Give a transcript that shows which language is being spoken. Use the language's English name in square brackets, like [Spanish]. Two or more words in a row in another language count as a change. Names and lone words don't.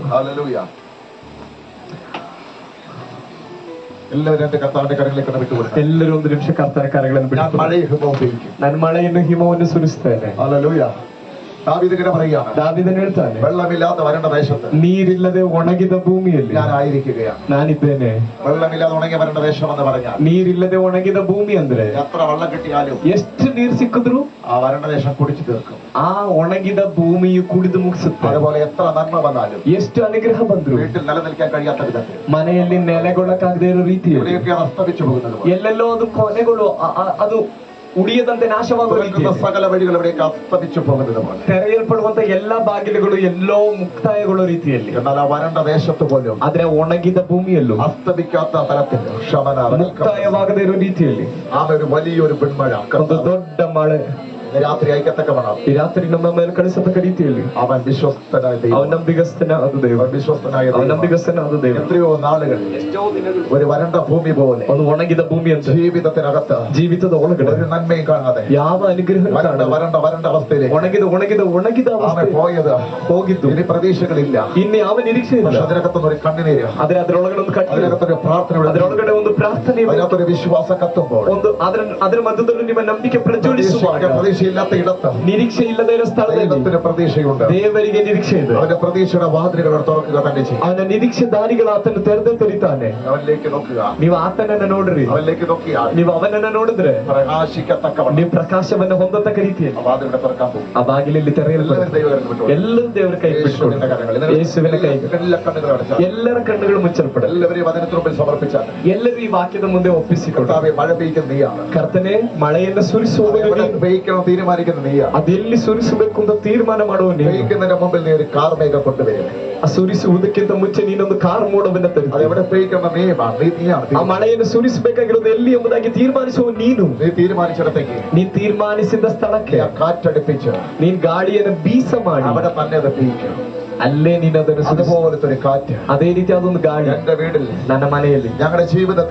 [Malayalam] ഹല്ലേലൂയ. എല്ലാവരും എന്റെ കർത്താവിന്റെ കരങ്ങളിലേക്ക് വിട്ടുകൊടുക്കുക. [Kannada] ಎಲ್ಲರೂ ಒಂದು ನಿಮಿಷ ಕರ್ತನ ಕಾರ್ಯಗಳನ್ನು [Malayalam] ഞാൻ [Kannada] ಬಿಟ್ಟು [Malayalam] മഴയും ഹിമവും പെയ്യിക്കും. [Kannada] ನಾನು ಮಳೆಯನ್ನು ಹಿಮವನ್ನು ಸುರಿಸ್ತೇನೆ. [Malayalam] ഹല്ലേലൂയ. ദാവീദ് ഇങ്ങനെ പറയുകയാണ്, [Kannada] ದಾವೀದನು ಹೇಳ್ತಾನೆ, [Malayalam] വെള്ളമില്ലാത്ത വരണ്ട ദേശത്ത് [Kannada] ನೀರಿಲ್ಲದೆ ಒಣಗಿದ ಭೂಮಿಯಲ್ಲಿ [Malayalam] ഞാനായിരിക്കുകയാണ്. [Kannada] ನಾನಿದ್ದೇನೆ. [Malayalam] വെള്ളമില്ലാതെ ഉണങ്ങിയ വരണ്ട ദേശം എന്ന് പറഞ്ഞാൽ [Kannada] ನೀರಿಲ್ಲದೆ ಒಣಗಿದ ಭೂಮಿ ಅಂದ್ರೆ [Malayalam] എത്ര വെള്ളം കിട്ടിയാലും [Kannada] ಎಷ್ಟು ನೀರು ಸಿಕ್ಕಿದ್ರು [Malayalam] ആ വരണ്ട ദേശം കുടിച്ചു തീർക്കും. [Kannada] ಆ ಒಣಗಿದ ಭೂಮಿಯು ಕುಡಿದು ಮುಗಿಸುತ್ತೆ. [Malayalam] അതുപോലെ എത്ര നന്മ വന്നാലും [Kannada] ಎಷ್ಟು ಅನುಗ್ರಹ ಬಂದ್ರು [Malayalam] വീട്ടിൽ നിലനിൽക്കാൻ കഴിയാത്ത വിധത്തിൽ [Kannada] ಮನೆಯಲ್ಲಿ ನೆಲೆಗೊಳ್ಳಕ್ಕಾಗದೇ ಇರೋ ರೀತಿಯಲ್ಲಿ [Malayalam] എവിടെയൊക്കെയാണ് അസ്തമിച്ചു പോകുന്നത്. [Kannada] ಎಲ್ಲೆಲ್ಲೋ ಅದು ಕೊನೆಗಳು ಅದು ಉಳಿಯದಂತೆ ನಾಶವಾಗುವ [Malayalam] തുറക്കുന്ന [Kannada] ರೀತಿಯಲ್ಲಿ [Malayalam] സകല വഴികൾ എവിടെയൊക്കെ അസ്തമിച്ചു പോകുന്നത് പോലെ [Kannada] ತೆರೆಯಲ್ಪಡುವಂತ ಎಲ್ಲಾ ಬಾಗಿಲುಗಳು ಎಲ್ಲೋ ಮುಕ್ತಾಯಗೊಳ್ಳೋ ರೀತಿಯಲ್ಲಿ. [Malayalam] എന്നാൽ ആ വരണ്ട ദേശത്ത് പോലും [Kannada] ಆದ್ರೆ ಒಣಗಿದ ಭೂಮಿಯಲ್ಲೂ [Malayalam] അസ്തമിക്കാത്ത തരത്തിൽ [Kannada] ಮುಕ್ತಾಯವಾಗದೇ ಇರೋ ರೀತಿಯಲ್ಲಿ [Malayalam] ആമ ഒരു വലിയൊരു പെൺമഴ [Kannada] ಒಂದು ದೊಡ್ಡ ಮಳೆ [Malayalam] രാത്രി അയക്കത്തക്കവണ്ണം [Kannada] ಈ ರಾತ್ರಿ ನಮ್ಮ ಮೇಲೆ ಕಳಿಸತಕ್ಕ ರೀತಿಯಲ್ಲಿ [Malayalam] അവൻ വിശ്വസ്തനായ ദൈവം. [Kannada] ಅವನ ನಂಬಿಗಸ್ತನಾದ ದೇವ, [Malayalam] അവൻ വിശ്വസ്തനായ [Kannada] ಅವನ [Malayalam] ദൈവം. [Kannada] ನಂಬಿಗಸ್ತನಾದ ದೇವ. [Malayalam] എത്രയോ നാളുകൾ ഒരു വരണ്ട ഭൂമി പോലെ [Kannada] ಒಂದು ಒಣಗಿದ ಭೂಮಿ ಅಂತ [Malayalam] ജീവിതത്തിനകത്ത് [Kannada] ಜೀವಿತದ ಒಳಗಡೆ [Malayalam] ഒരു നന്മയും കാണാതെ [Kannada] ಯಾವ ಅನುಗ್ರಹ [Malayalam] വരണ്ട വരണ്ട വരണ്ട അവസ്ഥയിലേക്ക് [Kannada] ಒಣಗಿದ [Malayalam] ആമ [Kannada] ಅವಸ್ಥೆ [Malayalam] പോയത് [Kannada] ಹೋಗಿದ್ದು. [Malayalam] ഇനി പ്രതീക്ഷകളില്ല. [Kannada] ಇನ್ನು ಯಾವ ನಿರೀಕ್ಷೆ ಇಲ್ಲ. [Malayalam] പക്ഷെ അതിനകത്തുനിന്ന് ഒരു കണ്ണുനീര്, [Kannada] ಆದ್ರೆ ಅದರೊಳಗಡೆ ಒಂದು ಕಟ್ಟೆ, [Malayalam] അതിനകത്തൊരു പ്രാർത്ഥന, [Kannada] ಅದರೊಳಗಡೆ ಒಂದು ಪ್ರಾರ್ಥನೆ, [Malayalam] അതിനകത്തൊരു വിശ്വാസം കത്തുമ്പോൾ [Kannada] ಒಂದು ಅದರ ಮಧ್ಯದಲ್ಲಿ ನಿಮ್ಮ ನಂಬಿಕೆ ಪ್ರಜ್ವಲಿಸುವಾಗ [Malayalam] പ്രതീക്ഷയില്ലാത്ത ഇടത്ത് [Kannada] ನಿರೀಕ್ಷೆ ಇಲ್ಲದೆ ಇರೋ ಸ್ಥಳದಲ್ಲಿ [Malayalam] ദൈവത്തിന് പ്രതീക്ഷയുണ്ട്. [Kannada] ದೇವರಿಗೆ ನಿರೀಕ್ಷೆ ಇದೆ. [Malayalam] അവന്റെ പ്രതീക്ഷയുടെ വാതിലുകൾ തുറക്കുക തന്നെ ചെയ്യും. [Kannada] ಅವನ ನಿರೀಕ್ಷೆ ದಾರಿಗಳು ಆತನು ತೆರೆದೇ ತೆರಿತಾನೆ. [Malayalam] അവനിലേക്ക് നോക്കുക. [Kannada] ನೀವು ಆತನನ್ನ ನೋಡ್ರಿ. [Malayalam] അവനിലേക്ക് നോക്കിയാൽ [Kannada] ನೀವು ಅವನನ್ನ ನೋಡಿದ್ರೆ [Malayalam] പ്രകാശിക്കത്തക്കവണ്ണം [Kannada] ನೀವು ಪ್ರಕಾಶವನ್ನ ಹೊಂದತಕ್ಕ ರೀತಿಯಲ್ಲಿ [Malayalam] വാതിലുകൾ തുറക്കാൻ പോകും. [Kannada] ಆ ಬಾಗಿಲಲ್ಲಿ ತೆರೆಯಲ್ಪಡುತ್ತೆ. ಎಲ್ಲರೂ ದೇವರ ಕೈ ಬಿಟ್ಕೊಂಡು ಯೇಸುವಿನ ಕೈ, [Malayalam] എല്ലാ കണ്ണുകളും അടച്ചാൽ, [Kannada] ಎಲ್ಲರ ಕಣ್ಣುಗಳು ಮುಚ್ಚಲ್ಪಡ, [Malayalam] എല്ലാവരെയും വചനത്തിന് മുമ്പിൽ സമർപ്പിച്ചാൽ, [Kannada] ಎಲ್ಲರೂ ഈ ವಾಕ್ಯದ ಮುಂದೆ ಒಪ್ಪಿಸಿಕೊಂಡು, [Malayalam] കർത്താവേ മഴ പെയ്യുന്ന നീയാണ്, [Kannada] ಕರ್ತನೆ ಮಳೆಯನ್ನು ಸುರಿಸುವವನು ನೀನು, [Malayalam] പെയ്യിക്കണം തീരുമാനിക്കുന്ന നീയാണ്, [Kannada] ಅದೆಲ್ಲಿ ಸುರಿಸಬೇಕು ಅಂತ ತೀರ್ಮಾನ ಮಾಡುವ ನೀನು. [Malayalam] പെയ്യിക്കുന്നതിന്റെ മുമ്പിൽ നീ ഒരു കാർമേഘ കൊണ്ടുവരും. [Kannada] ಆ ಸುರಿಸುವುದಕ್ಕಿಂತ ಮುಂಚೆ ನೀನೊಂದು ಕಾರ್ ಮೋಡವನ್ನ ತರುತ್ತಿ. [Malayalam] അതെവിടെ പെയ്യിക്കണം നീയാണ്. [Kannada] ಆ ಮಳೆಯನ್ನು ಸುರಿಸಬೇಕಾಗಿರೋದು ಎಲ್ಲಿ ಎಂಬುದಾಗಿ ತೀರ್ಮಾನಿಸುವ ನೀನು. [Malayalam] നീ തീരുമാനിച്ചിടത്തേക്ക് [Kannada] ನೀ ತೀರ್ಮಾನಿಸಿದ ಸ್ಥಳಕ್ಕೆ [Malayalam] കാറ്റടിപ്പിച്ച് [Kannada] ನೀನ್ ಗಾಳಿಯನ್ನು ಬೀಸ ಮಾಡಿ [Malayalam] അവിടെ തന്നെ അത് പെയ്യിക്കണം. [Kannada] ಅಲ್ಲೇ ನೀನು ಅದನ್ನು [Malayalam] അതുപോലത്തെ ഒരു കാറ്റ് [Kannada] ಅದೇ ರೀತಿ ಅದೊಂದು ಗಾಳಿ [Malayalam] എന്റെ വീട്ടിൽ, [Kannada] ನನ್ನ ಮನೆಯಲ್ಲಿ, [Malayalam] ഞങ്ങളുടെ ജീവിതത്തിൽ,